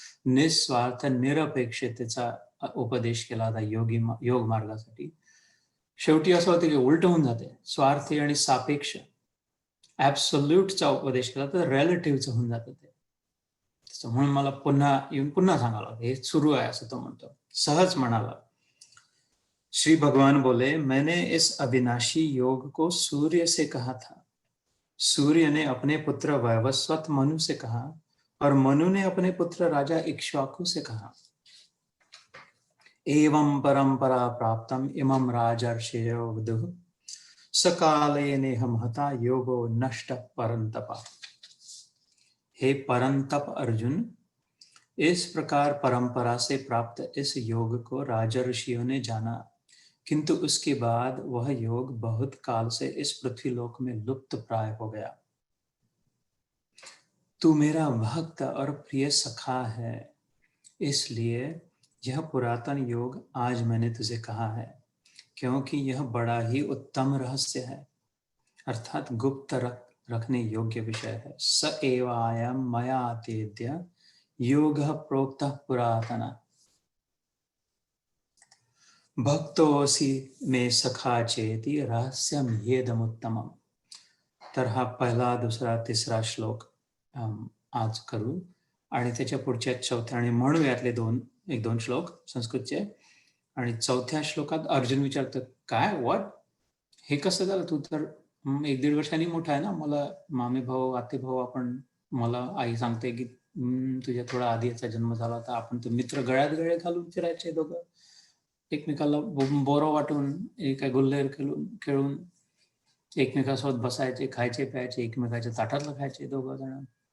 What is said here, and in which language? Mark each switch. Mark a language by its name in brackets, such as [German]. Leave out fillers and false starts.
[Marathi] निस्वार्थ निरपेक्षतेचा उपदेश केला होता योग मार्गासाठी. शेवटी असं होतं की उलट होऊन जाते. स्वार्थी आणि सापेक्ष ऍब्सोल्यूटचा उपदेश केला तर रिलेटिव्हचं होऊन जातं ते. म्हणून मला पुन्हा सांगायला हे सुरू आहे असं तो म्हणतो. सहज म्हणाला, [Hindi] श्री भगवान बोले, मैंने इस अविनाशी योग को सूर्य से कहा था. सूर्य ने अपने पुत्र वैवस्वत मनु से कहा, और मनु ने अपने पुत्र राजा इक्ष्वाकु से कहा, [Sanskrit] एवं परंपरा प्राप्तम इमं राजर्षयो विदुः सकाले नेह महता योगो नष्ट परंतपा। [Hindi] हे परंतप अर्जुन, इस प्रकार परंपरा से प्राप्त इस योग को राजर्षियों ने जाना, किंतु उसके बाद वह योग बहुत काल से इस पृथ्वीलोक में लुप्त प्राय हो गया। तू मेरा भक्त और प्रिय सखा है, इसलिए यह पुरातन योग आज मैंने तुझे कहा है, क्योंकि यह बड़ा ही उत्तम रहस्य है, अर्थात गुप्त रखने योग्य विषय है। [Sanskrit] स एवायम मया तेद्य योगः प्रोक्तः पुरातन भक्तोऽसि मे सखा चेति रहस्यम ह्येदमुत्तमम्। [Marathi] तर हा पहिला, दुसरा, तिसरा श्लोक आज करू आणि त्याच्या पुढच्या चौथ्या आणि म्हणू यातले एक दोन श्लोक संस्कृतचे. आणि चौथ्या श्लोकात अर्जुन विचारतो, काय व्हॉट, हे कसं झालं? तू तर 1-1.5 वर्षांनी मोठा आहे ना, मला मामे भाऊ, आते भाऊ, आपण, मला आई सांगते की तुझ्या थोडा आधी याचा जन्म झाला होता, आपण तर मित्र गळ्यात गळे घालून फिरायचे दोघं, एकमेकाला बोरं वाटून, काय गुल्हेर खेळून एकमेकासोबत बसायचे, खायचे प्यायचे, एकमेकाच्या ताटातलं खायचे दोघं जण.